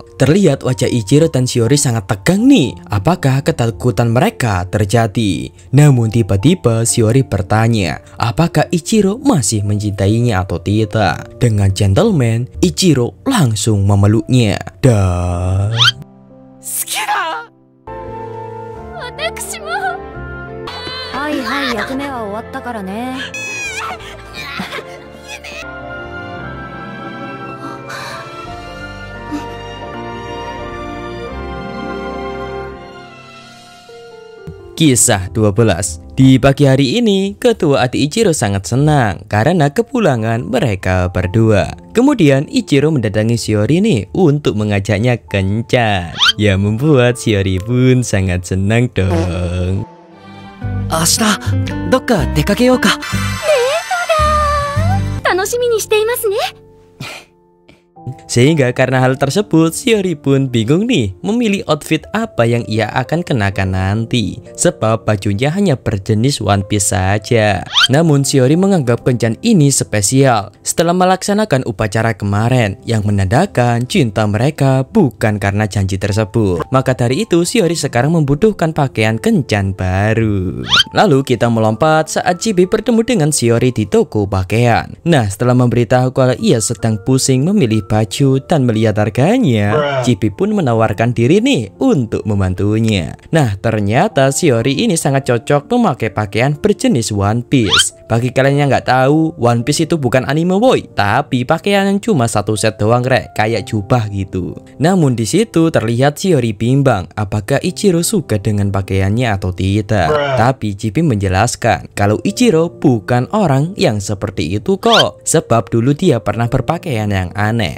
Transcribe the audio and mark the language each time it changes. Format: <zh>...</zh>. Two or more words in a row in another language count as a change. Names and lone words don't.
<id>Terlihat wajah Ichiro dan Shiori sangat tegang nih. Apakah ketakutan mereka terjadi? Namun tiba-tiba Shiori bertanya apakah Ichiro masih mencintainya atau tidak. Dengan gentleman, Ichiro langsung memeluknya. Dan...</id> <ja>私も。はいはい、役目は終わったからね。</ja> <id>Kisah 12. Di pagi hari ini, kedua adik Ichiro sangat senang karena kepulangan mereka berdua. Kemudian Ichiro mendatangi Shiori nih untuk mengajaknya kencan. Ya membuat Shiori pun sangat senang dong.</id> <ja>明日どっか出かけようか。楽しみにしていますね。</ja> <id>Sehingga karena hal tersebut, Shiori pun bingung nih memilih outfit apa yang ia akan kenakan nanti. Sebab bajunya hanya berjenis</id> <en>one piece</en> <id>saja. Namun Shiori menganggap kencan ini spesial setelah melaksanakan upacara kemarin yang menandakan cinta mereka bukan karena janji tersebut. Maka dari itu Shiori sekarang membutuhkan pakaian kencan baru. Lalu kita melompat saat Chibi bertemu dengan Shiori di toko pakaian. Nah, setelah memberitahu kalau ia sedang pusing memilih baju dan melihat harganya, Chibi pun menawarkan diri nih untuk membantunya. Nah, ternyata Shiori ini sangat cocok memakai pakaian berjenis</id> <en>one piece.</en> <id>bagi kalian yang nggak tahu,</id> <en>One Piece</en> <id>itu bukan anime boy, tapi pakaian yang cuma satu set doang rek, kayak jubah gitu. Namun di situ terlihat Shiori bimbang apakah Ichiro suka dengan pakaiannya atau tidak. Tapi Chibi menjelaskan kalau Ichiro bukan orang yang seperti itu kok, sebab dulu dia pernah berpakaian yang aneh.</id>